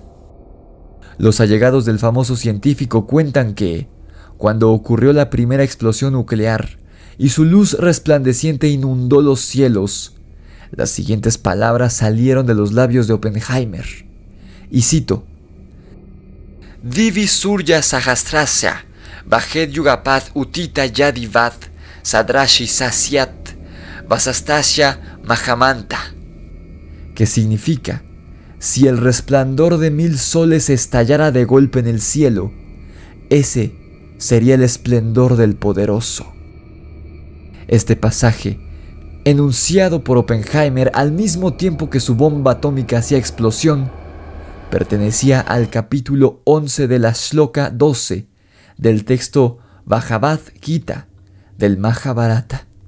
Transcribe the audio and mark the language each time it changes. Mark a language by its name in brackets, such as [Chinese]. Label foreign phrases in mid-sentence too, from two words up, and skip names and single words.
[Spanish] Los allegados del famoso científico cuentan que, cuando ocurrió la primera explosión nuclear y su luz resplandeciente inundó los cielos, las siguientes palabras salieron de los labios de Oppenheimer, y cito: [Sanskrit] दिवि सूर्यसहस्रस्य, भवेद् युगपद् उत्थिता यदि भाः, सदृशी सा स्यात्, भासस्तस्य महात्मनः, [Spanish] que significa: si el resplandor de 1000 soles estallara de golpe en el cielo, ese sería el esplendor del poderoso. Este pasaje, enunciado por Oppenheimer al mismo tiempo que su bomba atómica hacía explosión, pertenecía al capítulo 11 de la Shloka 12 del texto Bhagavad Gita del Mahabharata.